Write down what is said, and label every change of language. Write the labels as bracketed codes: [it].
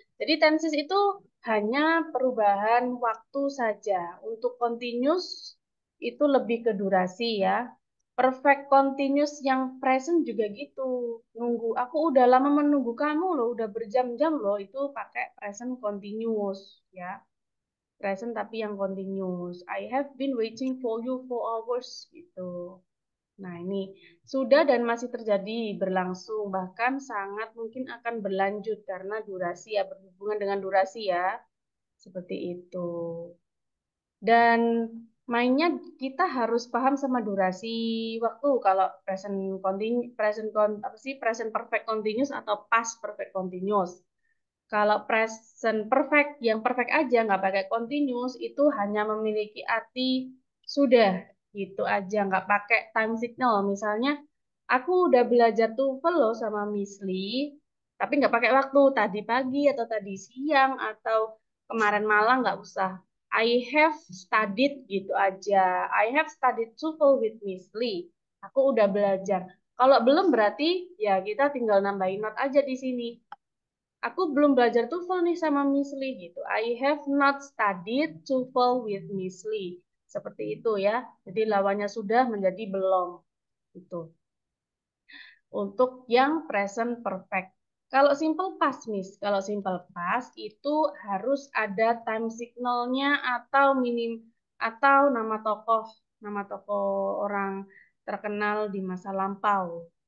[id] Jadi tenses itu hanya perubahan waktu saja. Untuk continuous itu lebih ke durasi ya. Perfect continuous yang present juga gitu. Nunggu, aku udah lama menunggu kamu loh, udah berjam-jam loh, itu pakai present continuous ya. Present tapi yang continuous. [en] I have been waiting for you for hours gitu. [id] Nah, ini sudah dan masih terjadi berlangsung, bahkan sangat mungkin akan berlanjut karena durasi ya, berhubungan dengan durasi ya. Seperti itu. Dan mainnya kita harus paham sama durasi waktu kalau present continuous, apa sih present perfect continuous atau past perfect continuous. Kalau present perfect, yang perfect aja nggak pakai continuous itu hanya memiliki arti sudah gitu aja, nggak pakai time signal. Misalnya, aku udah belajar TOEFL loh sama Miss Lee, tapi nggak pakai waktu tadi pagi atau tadi siang atau kemarin malam nggak usah. [en] I have studied [id] gitu aja. [en] I have studied TOEFL with Miss Lee. [id] Aku udah belajar. Kalau belum berarti ya kita tinggal nambahin not aja di sini. Aku belum belajar TOEFL nih sama Miss Lee gitu. [en] I have not studied TOEFL with Miss Lee. [id] Seperti itu ya. Jadi lawannya sudah menjadi belum. Itu. Untuk yang present perfect. Kalau simple past, Miss. Kalau simple past itu harus ada time signalnya atau nama tokoh orang terkenal di masa lampau.